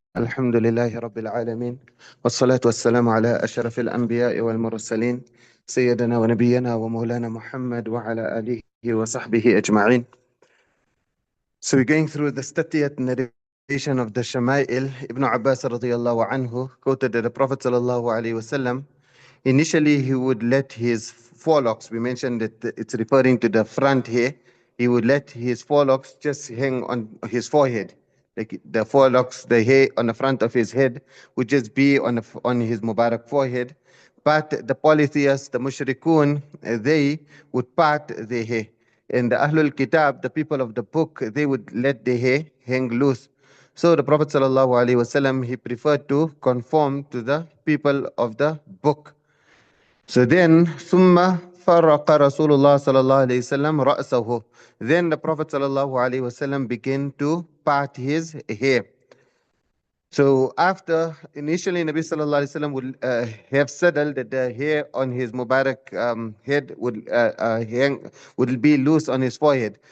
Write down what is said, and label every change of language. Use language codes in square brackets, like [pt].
[ar] الحمد لله رب العالمين، والصلاة والسلام على أشرف الأنبياء والمرسلين، سيدنا ونبينا ومولانا محمد وعلى آله وصحبه أجمعين. [en] So we're going through the 30th narration of the Shama'il. Ibn Abbas radiyallahu anhu quoted that the Prophet sallallahu alaihi wasallam, initially he would let his forelocks, we mentioned that it's referring to the front hair, he would let his forelocks just hang on his forehead. Like the forelocks, the hair on the front of his head would just be on his Mubarak forehead. But the polytheists, the mushrikun, they would part their hair. And the Ahlul Kitab, the people of the book, they would let their hair hang loose. So the Prophet ﷺ, he preferred to conform to the people of the book. So then, [ar] ثم فرق رسول الله صلى الله عليه وسلم رأسه. [en] Then the Prophet ﷺ began to part his hair. So after, initially Nabi Sallallahu Alaihi Wasallam would have settled that the hair on his Mubarak head would be loose on his forehead.